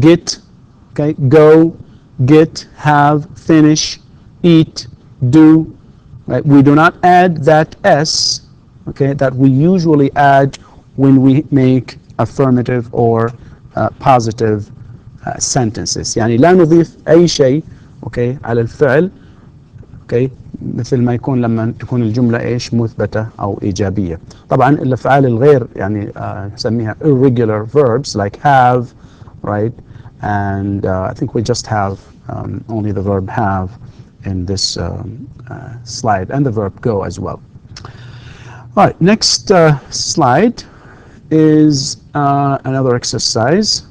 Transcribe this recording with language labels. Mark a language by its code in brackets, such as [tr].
[en] Get, okay, go, get, have, finish, eat, do, right? We do not add that s, okay, that we usually add when we make affirmative or positive sentences. [ar] يعني لا نضيف أي شيء okay على الفعل okay مثل ما يكون لما تكون الجملة إيش مثبتة أو إيجابية. طبعا الأفعال الغير يعني نسميها [en] irregular verbs like have, right? And I think we just have only the verb have in this slide, and the verb go as well. All right, next slide is another exercise.